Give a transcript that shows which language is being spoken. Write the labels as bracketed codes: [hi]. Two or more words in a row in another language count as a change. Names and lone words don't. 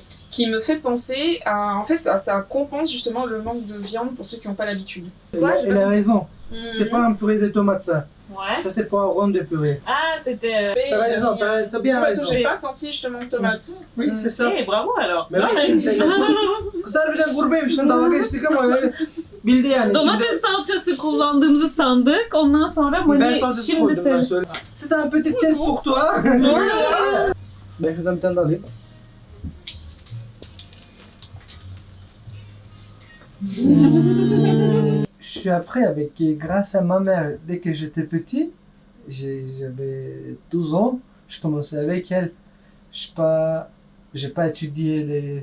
[fr] qui me fait penser à... En fait, ça compense justement le manque de viande pour ceux qui n'ont pas l'habitude. elle a raison. C'est pas un purée de tomates, ça. Ouais. Ça, c'est pas un rond de purée. Ah, c'était. T'as raison, t'as bien Parce raison. que j'ai pas senti justement de tomates. Oui, c'est ça. Ok, bravo alors. [tr] Mais kızlar bir de gurbeymişsin dalga geçtik ama öyle bildi yani. Domates salçası kullandığımızı sandık. Ondan sonra Ben Mali salçası şimdi koydum ben söyle. söyle. [fr] C'est un petit test pour toi. [tr] Ben şuradan bir tane daha alayım. [fr] Je suis après avec, grâce à ma mère, dès que j'étais petit, j'avais 12 ans, je commençais avec elle. J'ai pas étudié